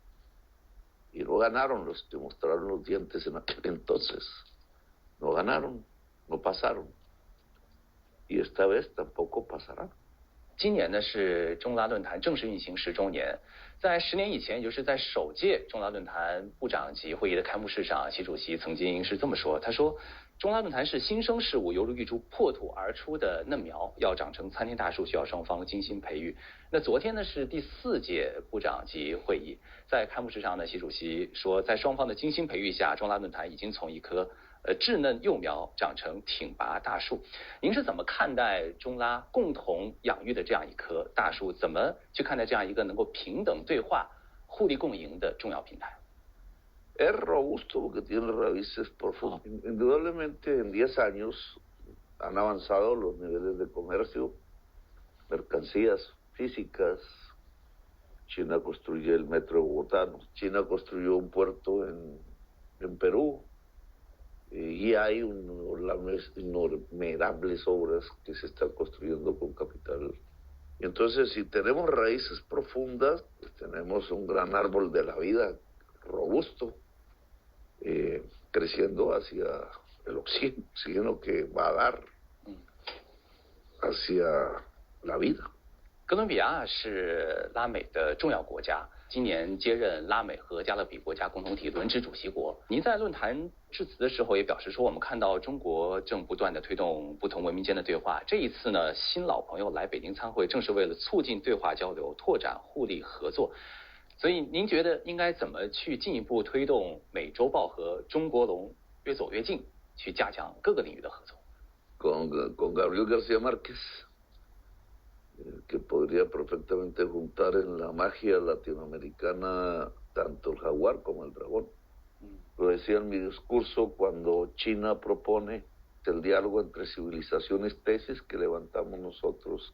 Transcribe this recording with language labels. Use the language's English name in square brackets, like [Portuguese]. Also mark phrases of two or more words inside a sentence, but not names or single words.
[Spanish] Y no ganaron los que mostraron los dientes en aquel entonces. No ganaron, no pasaron. Y esta vez tampoco pasará. [Chinese] 今年呢是中拉论坛正式运行10周年，在10年以前，也就是在首届中拉论坛部长级会议的开幕式上，习主席曾经是这么说：“他说，中拉论坛是新生事物，犹如一株破土而出的嫩苗，要长成参天大树，需要双方精心培育。” 那昨天呢是第4届部长级会议，在开幕式上呢，习主席说，在双方的精心培育下，中拉论坛已经从一棵稚嫩幼苗长成挺拔大树。您是怎么看待中拉共同养育的这样一棵大树？怎么去看待这样一个能够平等对话、互利共赢的重要平台？ [Spanish] Es robusto porque tiene raíces profundas. Indudablemente en 10 años han avanzado los niveles de comercio, mercancías físicas. China construye el metro de Bogotá, China construyó un puerto en Perú. Y hay innumerables obras que se están construyendo con capital. Y entonces, si tenemos raíces profundas, pues tenemos un gran árbol de la vida robusto, creciendo hacia el oxígeno que va a dar hacia la vida. [Chinese] 哥伦比亚是拉美的重要国家，今年接任拉美和加勒比国家共同体轮值主席国。您在论坛致辞的时候也表示说，我们看到中国正不断的推动不同文明间的对话。这一次呢，新老朋友来北京参会，正是为了促进对话交流，拓展互利合作。所以您觉得应该怎么去进一步推动美洲豹和中国龙越走越近，去加强各个领域的合作？ [Spanish] Con Gabriel García Márquez, que podría perfectamente juntar en la magia latinoamericana tanto el jaguar como el dragón. Lo decía en mi discurso cuando China propone el diálogo entre civilizaciones, tesis que levantamos nosotros.